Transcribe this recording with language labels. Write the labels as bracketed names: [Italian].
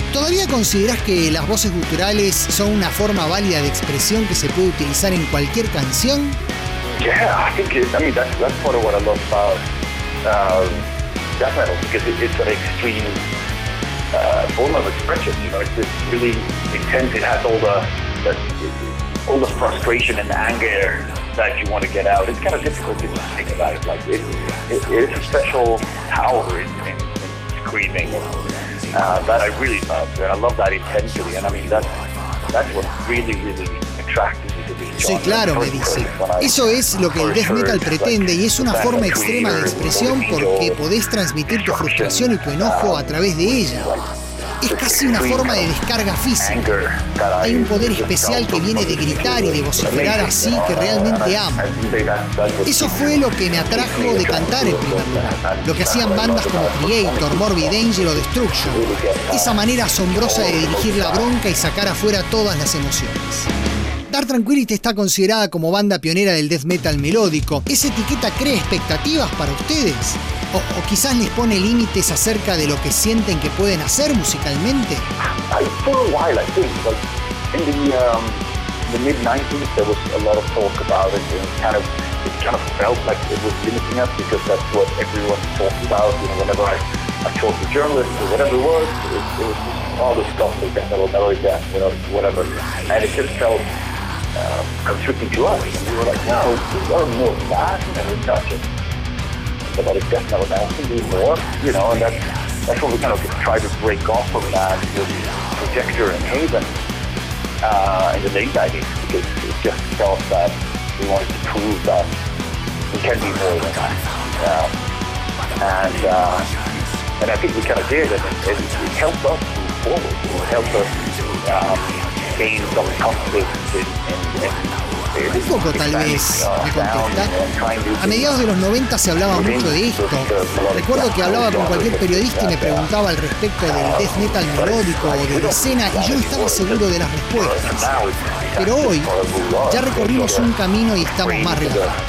[Spanish] ¿Todavía considerás que las voces guturales son una forma válida de expresión que se puede utilizar en cualquier canción? [English] That you want to get out. It's kind of difficult to think about it. Like it's a special power in screaming that I really love. And I love that intensity. And I mean, that's what really, really attracted me. [Spanish] Sí, claro, me dice. Eso es lo que el death metal pretende y es una forma extrema de expresión porque podés transmitir tu frustración y tu enojo a través de ella. Es casi una forma de descarga física. Hay un poder especial que viene de gritar y de vociferar así que realmente amo. Eso fue lo que me atrajo de cantar en primer lugar. Lo que hacían bandas como Creator, Morbid Angel o Destruction. Esa manera asombrosa de dirigir la bronca y sacar afuera todas las emociones. Dark Tranquillity está considerada como banda pionera del death metal melódico. ¿Esa etiqueta crea expectativas para ustedes? ¿O quizás les pone límites acerca de lo que sienten que pueden hacer musicalmente? [English] For a while, I think, in the mid-90s, there was a lot of talk about it, and it kind of felt like it was limiting us because that's what everyone talked about. You know, whenever I talked to journalists or whatever it was, it was just all this stuff like that, metal, death, you know, whatever. And it just felt conflicting to us. And we were like, no, we are more than that, and we're not just about it, death metal bands can do more, you know, and that's what we kind of try to break off from that with Projector and Haven in the late 90s, because it just felt that we wanted to prove that we can be more than that. And I think we kind of did, and it helped us move forward, it helped us gain some confidence in [Spanish] un poco tal vez, me contesta. A mediados de los 90 se hablaba mucho de esto. Recuerdo que hablaba con cualquier periodista y me preguntaba al respecto del death metal melódico o de la escena y yo no estaba seguro de las respuestas. Pero hoy ya recorrimos un camino y estamos más relajados.